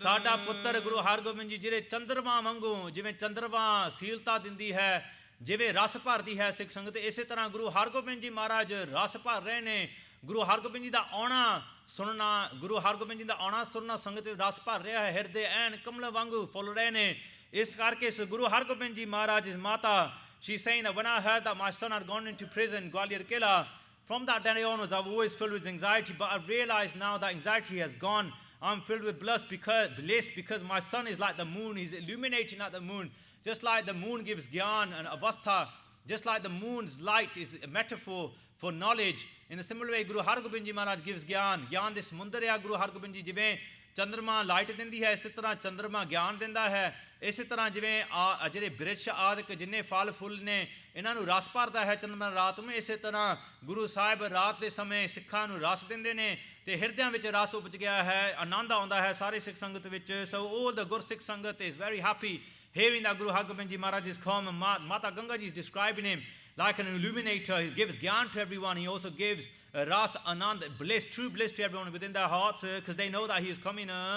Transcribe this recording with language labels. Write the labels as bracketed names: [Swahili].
[Punjabi] ਸਾਡਾ ਪੁੱਤਰ ਗੁਰੂ ਹਰਗੋਬਿੰਦ ਜੀ ਜਿਹੜੇ ਚੰਦਰਮਾ ਵਾਂਗੂ, ਜਿਵੇਂ ਚੰਦਰਮਾ ਸੀਲਤਾ ਦਿੰਦੀ ਹੈ, ਜਿਵੇਂ ਰਸ ਭਰਦੀ ਹੈ ਸਿੱਖ ਸੰਗਤ, ਇਸੇ ਤਰ੍ਹਾਂ ਗੁਰੂ ਹਰਗੋਬਿੰਦ ਜੀ ਮਹਾਰਾਜ ਰਸ ਭਰ ਰਹੇ ਨੇ। ਗੁਰੂ ਹਰਗੋਬਿੰਦ ਜੀ ਦਾ ਆਉਣਾ ਸੁਣਨਾ, ਗੁਰੂ ਹਰਗੋਬਿੰਦ ਜੀ ਦਾ ਆਉਣਾ ਸੁਣਨਾ ਸੰਗਤ ਵਿੱਚ ਰਸ ਭਰ ਰਿਹਾ ਹੈ, ਹਿਰਦੇ ਐਨ ਕਮਲ ਵਾਂਗੂ ਫੁੱਲ ਰਹੇ ਨੇ। ਇਸ ਕਰਕੇ [English] ਗੁਰੂ ਹਰਗੋਬਿੰਦ ਜੀ ਮਹਾਰਾਜ ਮਾਤਾ, she's saying that when I heard that my son had gone into prison, Gwalior Killa, from that day onwards I was always filled with anxiety, but I've realized now that anxiety has gone. I'm filled with bliss because my son is like the moon, he's illuminating like the moon, just like the moon gives gyan and avastha, just like the moon's light is a metaphor for knowledge. In a similar way, Guru Hargobind Ji Maharaj gives gyan [Punjabi] ਦੇ ਸਮੁੰਦਰ ਆ ਗੁਰੂ ਹਰਗੋਬਿੰਦ ਜੀ, ਜਿਵੇਂ ਚੰਦਰਮਾ light ਦਿੰਦੀ ਹੈ, ਇਸੇ ਤਰ੍ਹਾਂ ਚੰਦਰਮਾ ਗਿਆਨ ਦਿੰਦਾ ਹੈ। ਇਸੇ ਤਰ੍ਹਾਂ ਜਿਵੇਂ ਜਿਹੜੇ ਬਿਰਛ ਆਦਿਕ ਜਿੰਨੇ ਫਲ ਫੁੱਲ ਨੇ ਇਹਨਾਂ ਨੂੰ ਰਸ ਭਰਦਾ ਹੈ ਚੰਦਰਮਾ ਰਾਤ ਨੂੰ, ਇਸੇ ਤਰ੍ਹਾਂ ਗੁਰੂ ਸਾਹਿਬ ਰਾਤ ਦੇ ਸਮੇਂ ਸਿੱਖਾਂ ਨੂੰ ਰਸ ਦਿੰਦੇ ਨੇ ਤੇ ਹਿਰਦਿਆਂ ਵਿੱਚ ਰਸ ਉਪਜ ਗਿਆ ਹੈ, ਆਨੰਦ ਆਉਂਦਾ ਹੈ ਸਾਰੇ ਸਿੱਖ ਸੰਗਤ ਵਿੱਚ। [English] So all the Gursikh Sangat is very happy hearing that Guru Hargobind Ji Maharaj is come. Mata Ganga Ji is describing him like an illuminator. He gives gyan to everyone. He also gives ras, anand, bliss, true bliss to everyone within their hearts because they know that he is coming.